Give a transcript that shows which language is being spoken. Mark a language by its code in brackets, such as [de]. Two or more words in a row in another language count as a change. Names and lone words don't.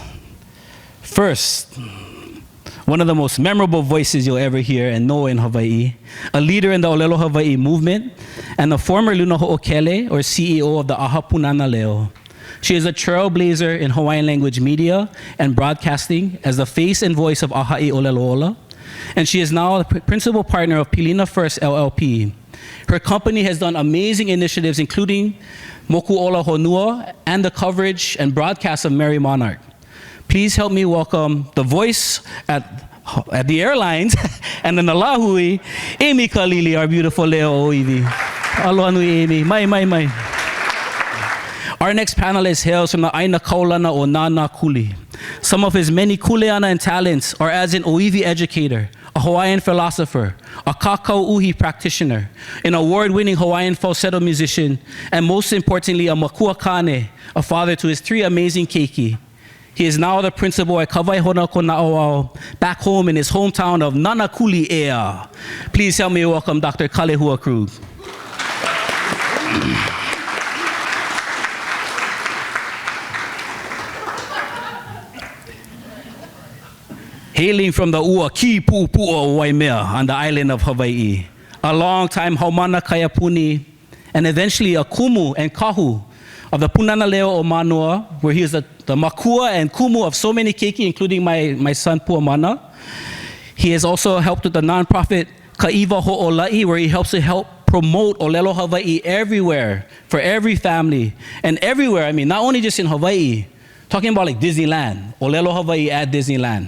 [en] First, one of the most memorable voices you'll ever hear and know in Hawaii, a leader in the ʻŌlelo Hawaiʻi movement, and a former [haw] Luna Ho'okele, [en] or CEO of the Aha Punana Leo. She is a trailblazer in Hawaiian language media and broadcasting as the face and voice of Aha'i ʻŌlelo, and she is now the principal partner of Pilina First LLP. Her company has done amazing initiatives, including Moku Ola Honua and the coverage and broadcast of Mary Monarch. Please help me welcome the voice at the airlines and in the Lāhui, Amy Kalili, our beautiful [haw] Leo Oiwi. Aloha nui, Amy. Mai. [en] Our next panelist hails from the [haw] Aina Kaulana o Nana Kuli. [en] Some of his many kuleana and talents are as an Oiwi educator, a Hawaiian philosopher, a [haw] kakau uhi [en] practitioner, an award-winning Hawaiian falsetto musician, and most importantly, a [haw] makua kane, [en] a father to his 3 amazing keiki. He is now the principal at Kawaihona Kona'awao, back home in his hometown of Nanakuli Ea. Please help me welcome Dr. Kalehua Krug. Hailing from the [haw] ua ki pu'upu'o [en] Waimea on the island of Hawaii, a long-time [haw] Haumana Kaiapuni, [en] and eventually a kumu and kahu of the Punana Leo o Manua, where he is the makua and kumu of so many keiki, including my son Puamana. He has also helped with the nonprofit Ka'iwa Ho'ola'i, where he helps to promote ʻŌlelo Hawaiʻi everywhere, for every family, and everywhere, I mean, not only just in Hawaii, talking about like Disneyland, ʻŌlelo Hawaiʻi at Disneyland.